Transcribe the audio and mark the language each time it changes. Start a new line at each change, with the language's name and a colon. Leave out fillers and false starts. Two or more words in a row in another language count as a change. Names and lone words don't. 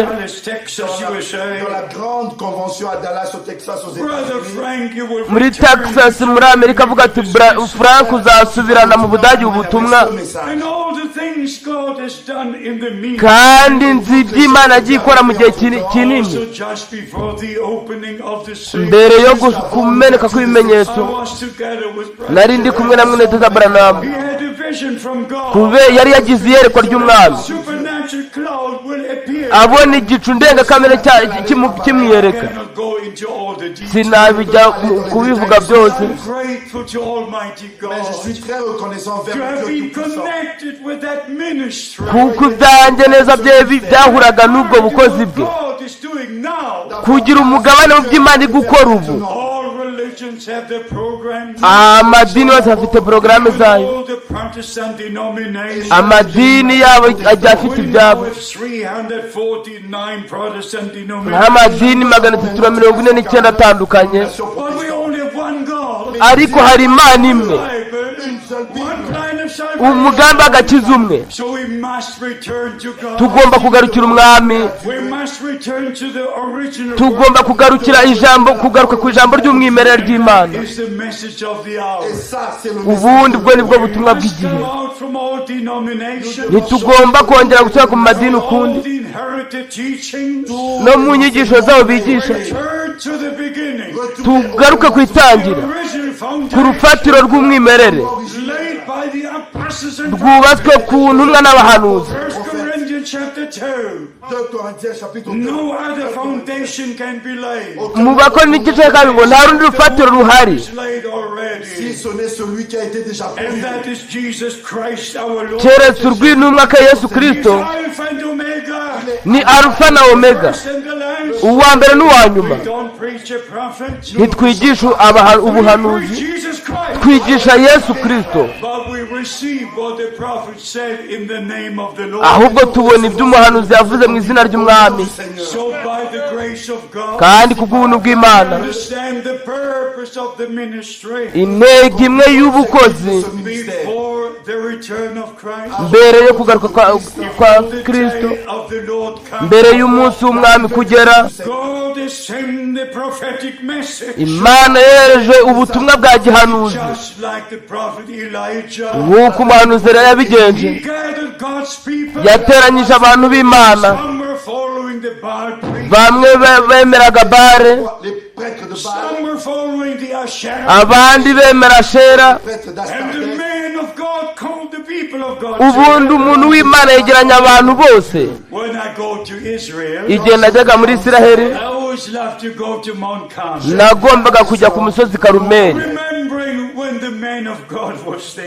English: Dallas, Texas,
French: Dans
English: USA.
French: la grande convention à Dallas, au Texas, aux
English: Brother
French: États-Unis.
English: Frank, you will
Kinyarwanda: muri
English: return
Kinyarwanda: Texas muri Amerika, avuga ati Frank uzasubirana mu Budage ubutumwa,
French: Ce message.
English: and all the things God has done in the meantime.
Kinyarwanda: kandi nzi ibyo Imana agiye ikora mu gihe kinini.
English: Also just before the opening of the seal.
Kinyarwanda: Mbere yo kumeneka kw'ibimenyetso
English: I was together with Brother
Kinyarwanda: nari ndi kumwe na mwene Data Branham.
English: He had a vision from God.
Kinyarwanda: Kube yari yagize iyerekwa ry'umwami,
English: Supernatural cloud will appear.
Kinyarwanda: abona igicu ndengakamere kimwiyereka.
English: Cannot go into all the details.
Kinyarwanda: Sinabijya kubivuga byose.
English: I'm grateful to Almighty God.
French: Mais je suis très reconnaissant
English: To
French: vers
English: have
French: Dieu
English: been
French: Tout-Puissant.
English: connected with that ministry.
Kinyarwanda: kuko ibyanjye neza byahuraga n'ubwo bukozi bwe,
English: God is doing now.
Kinyarwanda: kugira umugabane mu by'Imana iri gukora ubu.
English: All religions have their programs.
Kinyarwanda: Amadini yose afite porogaramu zayo,
English: All the Protestant denominations.
Kinyarwanda: amadini yabo ajya afite ibyabo.
English: With 349 Protestant denominations.
Kinyarwanda: Nk'amadini 349 atandukanye,
English: But we only have one God.
Kinyarwanda: ariko hari Imana imwe,
English: One plan of salvation.
Kinyarwanda: umugambi w'agakiza umwe.
English: So we must return to God.
Kinyarwanda: Tugomba kugarukira umwami,
English: We must return to the original.
Kinyarwanda: tugomba kugaruka ku ijambo ry'umwimerere ry'Imana.
English: Is the message of the hour.
French: Et ça, c'est le
Kinyarwanda: Ubundi bwo nibwo butumwa
English: Must
Kinyarwanda: bw'igihe.
English: come out from all denominations.
Kinyarwanda: Ntitugomba kongera gusubira ku madini
English: All
Kinyarwanda: ukundi,
English: the inherited teachings.
Kinyarwanda: no mu nyigisho zabo bigisha.
English: Return to the beginning.
Kinyarwanda: Tugaruke ku itangira,
English: The original
Kinyarwanda: ku
English: foundation
Kinyarwanda: rufatiro rw'umwimerere
English: laid by the apostles and
Kinyarwanda: rwubatswe ku ntumwa n'abahanuzi.
English: 1 Corinthians chapter 2.
French: 2 Corinthiens chapitre 2.
English: No other foundation can be laid.
Kinyarwanda: Mu Bakoni n'igice cya kabiri ngo nta rundi rufatiro ruhari,
English: It's laid
French: Si
English: already.
French: ce n'est celui qui a été déjà
English: And
French: posé.
English: that is Jesus Christ our Lord.
Kinyarwanda: keretse urw'intumwa ka Yesu
English: He's
Kinyarwanda: Kristo.
English: Alpha and Omega.
Kinyarwanda: Ni Alfa na Omega,
English: First and the last.
Kinyarwanda: uwa mbere n'uwa nyuma.
English: We don't preach a prophet.
Kinyarwanda: Ntitwigisha
English: We
Kinyarwanda: ubuhanuzi,
English: preach Jesus Christ.
Kinyarwanda: twigisha Yesu Kristo.
English: But we receive what the prophet said in the name of the Lord.
Kinyarwanda: Ahubwo tubona ibyo umuhanuzi yavuze mu izina ry'umwami.
English: So by the grace of God,
Kinyarwanda: Kandi ku bw'ubuntu bw'Imana,
English: understand the purpose of the ministry
Kinyarwanda: intego imwe y'ubukozi
English: before the return of Christ.
Kinyarwanda: mbere yo kugaruka kwa
English: The
Kinyarwanda: Kristo,
English: day of the Lord comes.
Kinyarwanda: mbere y'umunsi w'umwami kugera,
English: God is sending the prophetic message.
Kinyarwanda: Imana yohereje ubutumwa bwa gihanuzi,
English: Just like the prophet Elijah.
Kinyarwanda: nk'uko umuhanuzi yari yabigenje.
English: He gathered God's people.
Kinyarwanda: Yateranyije abantu b'Imana,
English: Some were following the Baal priest.
Kinyarwanda: bamwe bemeraga Bare,
French: Les prêtres de Baal,
English: Some were following the Asherah.
Kinyarwanda: abandi bemera Ashera.
French: les prêtres
English: And the
French: d'Astarté.
English: man of God called the people of God.
Kinyarwanda: Ubundi umuntu w'Imana yegeranya abantu bose.
English: When I go to Israel,
Kinyarwanda: Igihe najyaga muri Isiraheli,
English: I always love to go to Mount Carmel.
Kinyarwanda: nagombaga kujya ku musozi Karumeli
English: Remembering when the man of God was there.